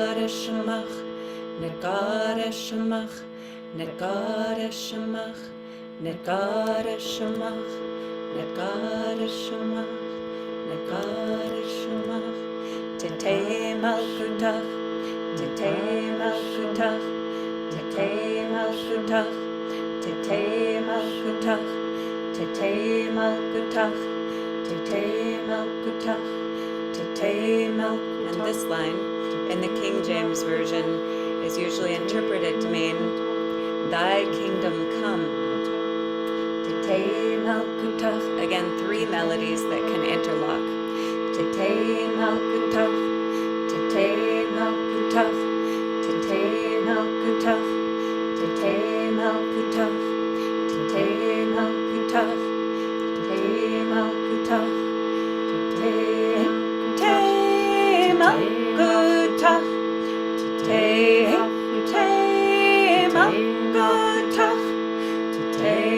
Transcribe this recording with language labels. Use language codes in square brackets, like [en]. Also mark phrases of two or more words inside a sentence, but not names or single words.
[arc] Shemach, Negare Shemach, Negare Shemach, Negare Shemach, Negare Shemach, Negare Shemach, Tete Malkutach, Tete Malkutach, Tete Malkutach, Tete Malkutach, Tete Malkutach, Tete Malkutach, Tete Malkutach. [en] And this line in the King James Version is usually interpreted to mean, Thy kingdom come. [arc] Tete Malkutach. [en] Again, 3 melodies that can interlock. [arc] Tete Malkutach, Tete Malkutach, Tete Malkutach, Tete Malkutach, Tete Malkutach, Tete Malkutach, Tete Malkutach, Tete Malkutach, Tete